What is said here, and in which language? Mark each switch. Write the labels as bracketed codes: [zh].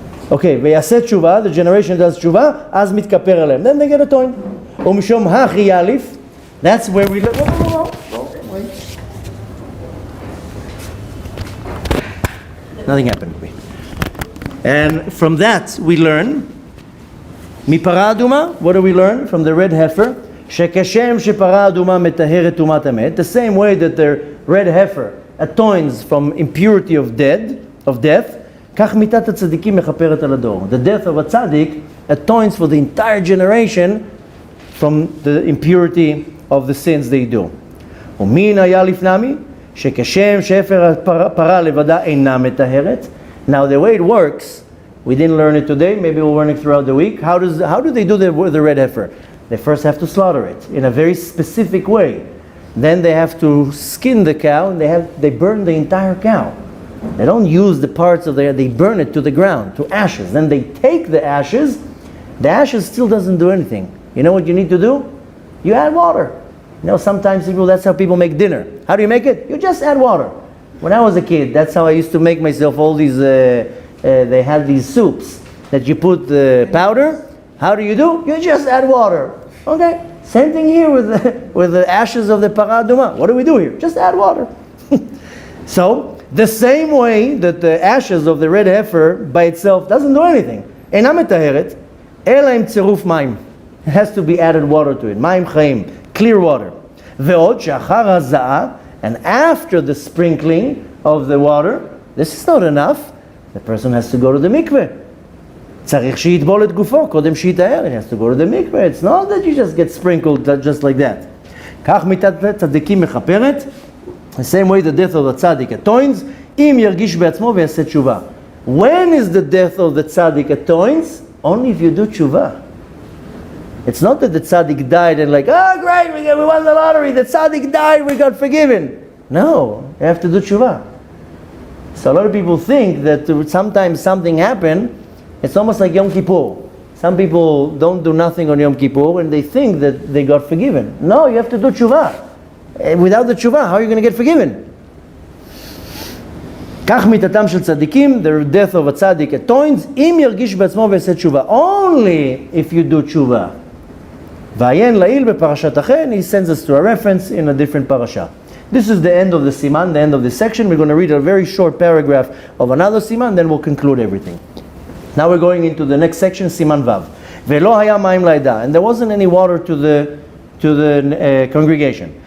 [he] Okay, ויעשה תשובה, [en] the generation does [he] תשובה, אז מתכפר עליהם. [en] Then they get atoned. ומשום הכי יאליף, that's where we... Wait. Nothing happened to me. And from that we learn, [he] מפרה אדומה, [en] what do we learn from the red heifer? [he] שכשם שפרה אדומה מטהרת טומאת המת, [en] the same way that the red heifer atones from impurity of death, [he] כך מיתת הצדיקים מכפרת על הדור. [en] The death of a tzaddik atones for the entire generation from the impurity of the sins they do. [he] ומין היה לפנמי? שכשם שאפר הפרה לבדה אינה מטהרת. [en] Now the way it works, we didn't learn it today, maybe we'll learn it throughout the week. How do they do the red heifer? They first have to slaughter it in a very specific way. Then they have to skin the cow, and they burn the entire cow. They don't use the parts of they burn it to the ground, to ashes. Then they take the ashes still doesn't do anything. You know what you need to do? You add water. You know, sometimes that's how people make dinner. How do you make it? You just add water. When I was a kid, that's how I used to make myself all these, they had these soups that you put the powder. How do? You just add water. Okay? Same thing here with the ashes of the para aduma. What do we do here? Just add water. So, the same way that the ashes of the red heifer by itself doesn't do anything. [he] אינה מטהרת, אלא עם צירוף מים. [en] It has to be added water to it. [he] מים חיים, [en] clear water. [he] ועוד שאחר הזעה, [en] and after the sprinkling of the water, this is not enough. The person has to go to the mikveh. [he] צריך שיטבול את גופו, קודם שיטהר. [en] It has to go to the mikveh. It's not that you just get sprinkled just like that. [he] כך מיתת צדיקים מכפרת, [en] the same way the death of the tzaddik atones, [he] אם ירגיש בעצמו ויעשה תשובה. [en] When is the death of the tzaddik atones? Only if you do tshuva. It's not that the tzaddik died and like, oh great, we won the lottery, the tzaddik died, we got forgiven. No, you have to do tshuva. So a lot of people think that sometimes something happened, it's almost like Yom Kippur. Some people don't do nothing on Yom Kippur and they think that they got forgiven. No, you have to do tshuva. Without the tshuva, how are you going to get forgiven? [he] כך מיתתם של צדיקים, [en] the death of a tzaddik atones, [he] אם ירגיש בעצמו ויעשה תשובה. [en] Only if you do תשובה. [he] ועיין לעיל בפרשת אחר, [en] he sends us to a reference in a different parasha. This is the end of the siman, the end of this section. We're going to read a very short paragraph of another siman, then we'll conclude everything. Now we're going into the next section, siman vav. [he] ולא היה מים לעדה, [en] and there wasn't any water to the congregation.